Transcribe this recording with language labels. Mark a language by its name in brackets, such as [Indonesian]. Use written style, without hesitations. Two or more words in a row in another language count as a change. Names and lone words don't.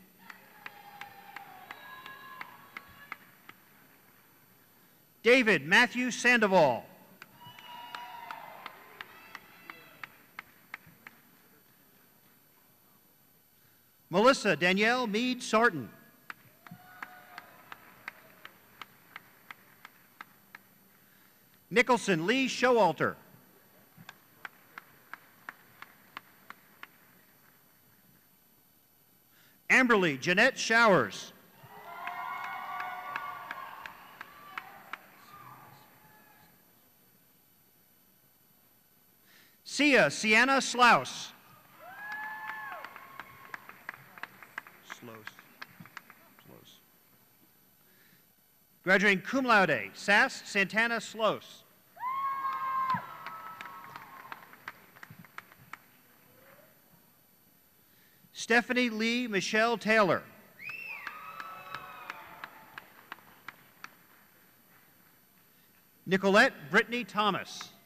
[English] David Matthew Sandoval. Melissa Danielle Meade Sarton. Nicholson Lee Showalter. Amberly Jeanette Showers. Sia Sienna Slouse. Graduating [Latin] cum laude, [English] Sass Santana Slose. Stephanie Lee Michelle Taylor. Nicolette Brittany Thomas.